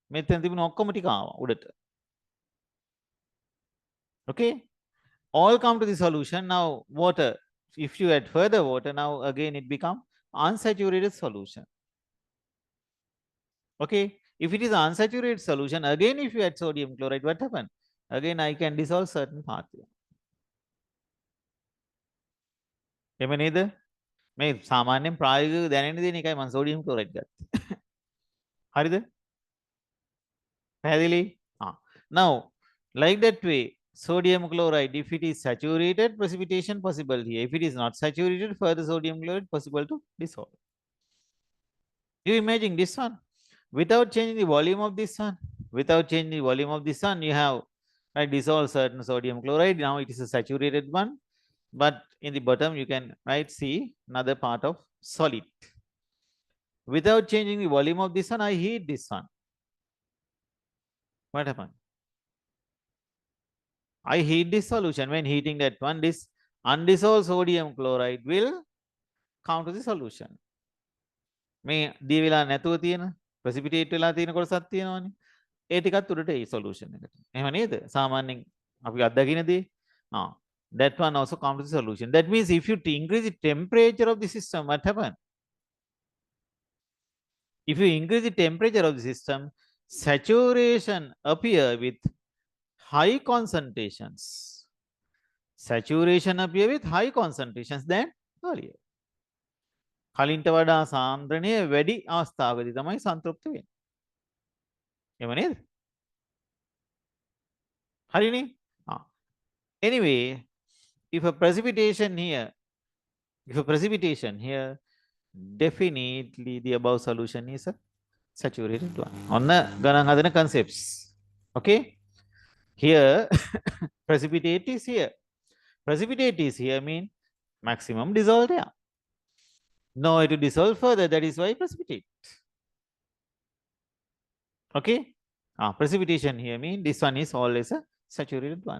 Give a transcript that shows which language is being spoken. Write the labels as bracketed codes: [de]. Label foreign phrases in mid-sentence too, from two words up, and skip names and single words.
[en] Okay, all come to the solution. Now water, if you add further water, now again it become unsaturated solution. Okay, if it is unsaturated solution, again if you add sodium chloride, what happen? Again I can dissolve certain part. [si] එම නේද? මේ සාමාන්‍යයෙන් ප්‍රායෝගිකව දැනෙන දේ එකයි මම සෝඩියම් ක්ලෝරයිඩ් ගත්තේ. හරිද? පැහැදිලි? [en] Now like that way sodium chloride, if it is saturated, precipitation possible here. If it is not saturated, further sodium chloride possible to dissolve. You imagine this one without changing the volume of this one, without changing the volume of this one, you have dissolved certain sodium chloride. Now it is a saturated one, but in the bottom you can see another part of solid. Without changing the volume of this one, I heat this one. What happened? I heat this solution. When heating that one, this undissolved sodium chloride will come to the solution. [si] මේ දී වෙලා නැතුව තියෙන precipitate වෙලා තියෙන කොටසක් තියෙනවනේ. ඒ ටිකත් උඩට ඒ solution එකට. එහෙම නේද? සාමාන්‍යයෙන් අපි අත්දකින දේ. [en] That one also comes to the solution. That means if you increase the temperature of the system, what happens? If you increase the temperature of the system, saturation appear with high concentrations. Saturation appear with high concentrations than earlier. [si] කලින්ට වඩා සාන්ද්‍රණය වැඩි අවස්ථාවකදී තමයි සන්තෘප්ත වෙන්නේ. එහෙම නේද? හරිනේ? [en] Anyway, if a precipitation here, definitely the above solution is a saturated one. On the [si] ගණන් හදන [en] concepts. Okay? Here precipitate is here. Precipitate is here mean maximum dissolved air. No way to dissolve further, that is why precipitate. Okay? Precipitation here mean this one is always a saturated one.